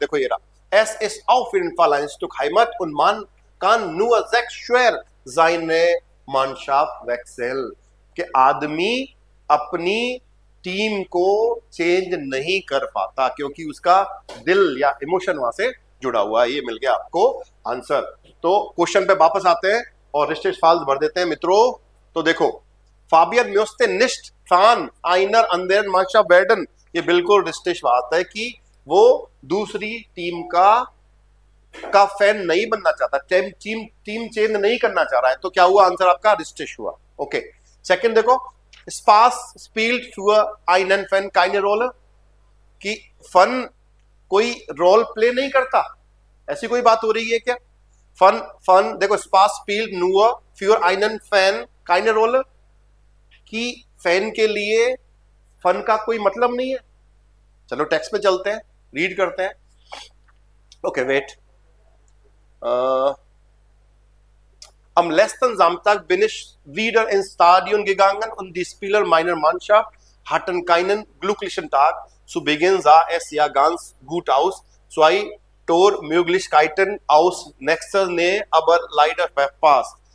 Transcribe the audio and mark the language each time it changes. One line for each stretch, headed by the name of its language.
Hindi: देखो ये रहा,
German: es ist auf jeden Fall ein Stück Heimat und man kann nur sehr schwer seine Mannschaft wechseln।
Hindi: कि आदमी अपनी टीम को चेंज नहीं कर पाता क्योंकि उसका दिल या इमोशन वहां से जुड़ा हुआ है। ये मिल गया आपको आंसर। तो क्वेश्चन पे वापस आते हैं और रिश्ते फाल्स भर देते हैं मित्रों। तो देखो,
German: फाबियन म्यूस्ते निस्ट फान आइनर अंदेरन मांशा वेडन,
Hindi: ये बिल्कुल रिश्तेश बात है कि वो दूसरी टीम का फैन नहीं बनना चाहता, टीम चेंज नहीं करना चाह रहा है। तो क्या हुआ आंसर आपका? रिश्तेश हुआ। ओके, सेकंड देखो,
German: स्पास स्पील्ड für einen Fan keine Rolle,
Hindi: कि फन कोई रोल प्ले नहीं करता, ऐसी कोई बात हो रही है क्या? फन देखो,
German: स्पास स्पील्ड nur für einen Fan keine Rolle,
Hindi: कि फैन के लिए फन का कोई मतलब नहीं है। चलो टेक्स्ट पे चलते हैं, रीड करते हैं।
German: ओके वेट, Am letzten Samstag bin ich wieder ins Stadion gegangen und die Spieler meiner Mannschaft hatten keinen glücklichen Tag. Zu Beginn sah es ja ganz gut aus. 2 Tormöglichkeiten aus nächster Nähe, aber leider verpasst.